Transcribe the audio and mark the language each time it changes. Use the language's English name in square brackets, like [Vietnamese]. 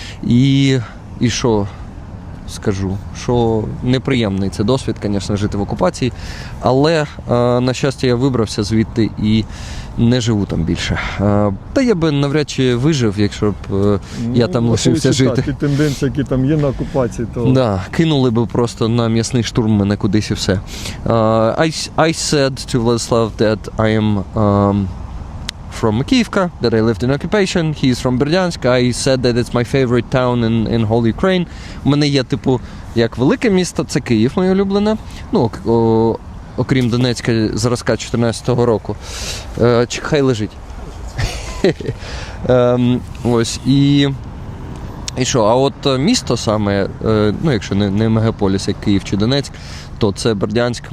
[Ukrainian] І що скажу? Що неприємний це досвід, звісно, жити в окупації. Але, на щастя, я вибрався звідти і не живу там більше. Та я би навряд чи вижив, якщо б я там лишився жити. Ті тенденції, які там є на окупації, то... Да, кинули би просто на м'ясний штурм мене кудись і все. [English] I said to Vladislav that I am from Makivka, that I lived in occupation. He's from Berdyansk. I said that it's my favorite town in whole Ukraine. [Ukrainian] У мене є, типу, як велике місто, це Київ, моє улюблене. Ну, окрім Донецька, зразка 14-го року. Хай лежить. Ось, і що, а от місто саме, ну, якщо не мегаполіс, як Київ чи Донецьк, то це Бердянськ.